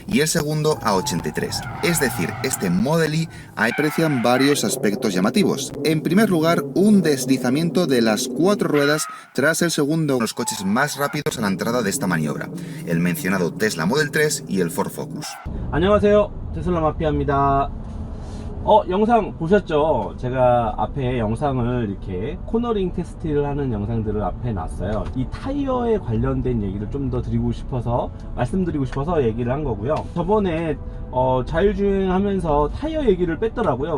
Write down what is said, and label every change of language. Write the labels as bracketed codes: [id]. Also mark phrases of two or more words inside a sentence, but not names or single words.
[es] y el segundo a 83. Es decir, este Model Y aprecian varios aspectos llamativos. En primer lugar, un deslizamiento de las 4 ruedas tras el segundo de los coches más rápidos a la entrada de esta maniobra, el mencionado Tesla Model 3 y el Ford Focus. [ko] 안녕하세요, 테슬라 마피아입니다. 영상 보셨죠? 제가 앞에 영상을 이렇게 코너링 테스트를 하는 영상들을 앞에 놨어요. 이 타이어에 관련된 얘기를 좀 더 드리고 싶어서, 말씀드리고 싶어서 얘기를 한 거고요. 저번에 자율주행 하면서 타이어 얘기를 뺐더라고요.